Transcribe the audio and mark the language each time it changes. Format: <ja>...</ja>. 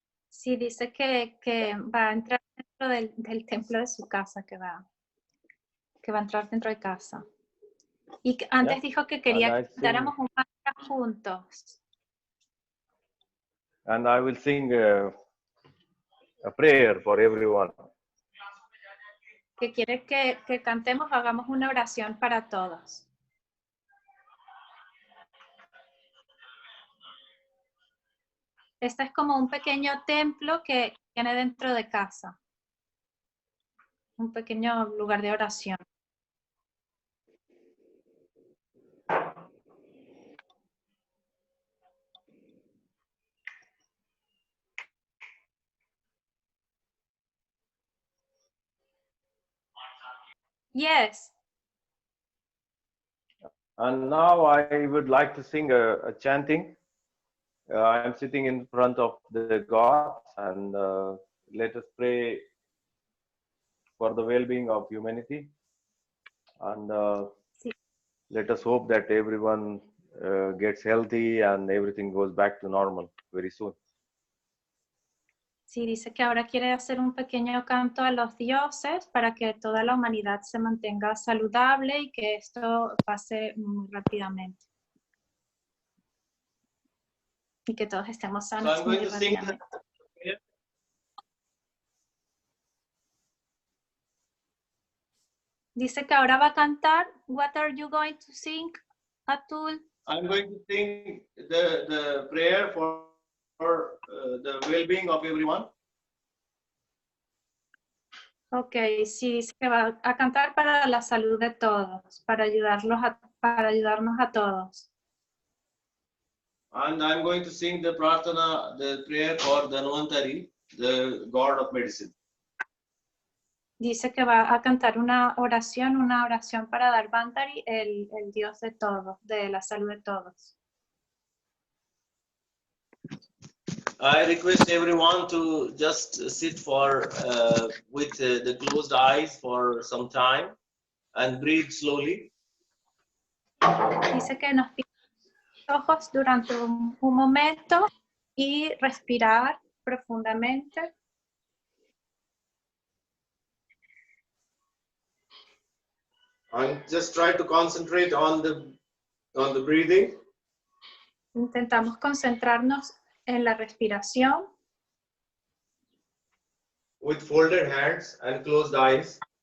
<es>Sí, dice que va a entrar dentro del templo de su casa, que va a entrar dentro de casa. Y que antes dijo que quería que cantáramos un mantra juntos.</es> <en>And I will sing a prayer for everyone.</en> <es>Que quiere que cantemos, hagamos una oración para todos. Este es como un pequeño templo que tiene dentro de casa. Un pequeño lugar de oración.</es> <en>Yes. And now I would like to sing a chanting. I'm sitting in front of the gods, and let us pray for the well-being of humanity. And let us hope that everyone gets healthy and everything goes back to normal very soon.</en> <es>Sí, dice que ahora quiere hacer un pequeño canto a los dioses para que toda la humanidad se mantenga saludable y que esto pase muy rápidamente. Y que todos estemos</es> <en>So</en> <es>sanos</es> <en>I'm going</en> <es>muy</es> <en>to sing</en> <es>rápidamente. Dice que ahora va a cantar.</es> <en>What are you going to sing, Atul? I'm going to sing the prayer for the well-being of everyone.</en> <es>Ok, sí, dice que va a cantar para la salud de todos, para ayudarnos a todos.</es> <en>And I'm going to sing the prarthana, the prayer for Dhanvantari, the god of medicine.</en> <es>Dice que va a cantar una oración para Dharvantari, el dios de todos, de la salud de todos.</es> <en>I request everyone to just sit with the closed eyes for some time and breathe slowly.</en> <es>Dice que nos pide los ojos durante un momento y respirar profundamente.</es> <en>And just try to concentrate on the breathing.</en> <es>Intentamos concentrarnos en la respiración</es> <en>With folded hands and closed eyes.</en>